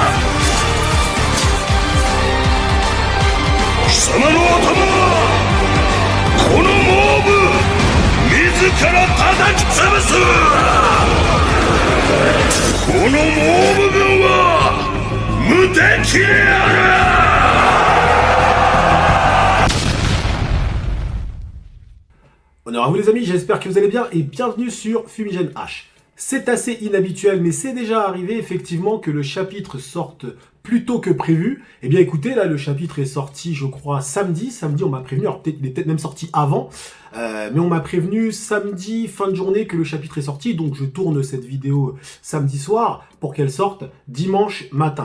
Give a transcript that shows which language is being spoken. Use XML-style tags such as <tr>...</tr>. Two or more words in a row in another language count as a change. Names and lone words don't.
<ja>貴様の頭はこのモーブ自ら叩き潰す。このモーブ軍は無敵である。</ja> <fr>Bonjour à vous les amis, j'espère que vous allez bien et bienvenue sur Fumigène H. C'est assez inhabituel mais c'est déjà arrivé effectivement que le chapitre sorte plus tôt que prévu. Eh bien écoutez, là le chapitre est sorti je crois samedi on m'a prévenu, alors il est peut-être même sorti avant, mais on m'a prévenu samedi fin de journée que le chapitre est sorti, donc je tourne cette vidéo samedi soir pour qu'elle sorte dimanche matin.</fr>